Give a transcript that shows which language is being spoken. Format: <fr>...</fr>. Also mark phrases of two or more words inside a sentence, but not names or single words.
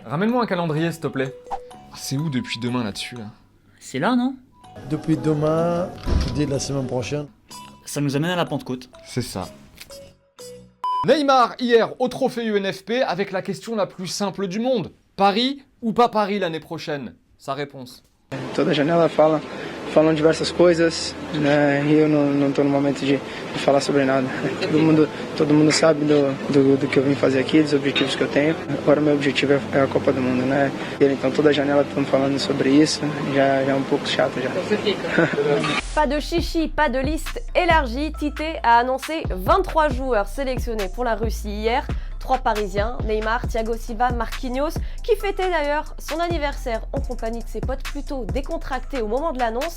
<fr>Ramène-moi un calendrier s'il te plaît. C'est où depuis demain là-dessus là? C'est là, non? Depuis demain, dès la semaine prochaine. Ça nous amène à la Pentecôte. C'est ça. Neymar hier au trophée UNFP avec la question la plus simple du monde. Paris ou pas Paris l'année prochaine? Sa réponse.</fr> <pt>Toda janela falam diversas coisas, né? E eu não estou no momento de falar sobre nada. Todo mundo sabe do que eu vim fazer aqui, dos objetivos que eu tenho. Agora meu objetivo é a Copa do Mundo, né? Então toda janela estamos falando sobre isso, já é um pouco chato já.</pt> <fr>Pas de chichi, pas de liste élargie. Tite a annoncé 23 joueurs sélectionnés pour la Russie hier. 3 Parisiens, Neymar, Thiago Silva, Marquinhos, qui fêtait d'ailleurs son anniversaire en compagnie de ses potes plutôt décontractés au moment de l'annonce.</fr>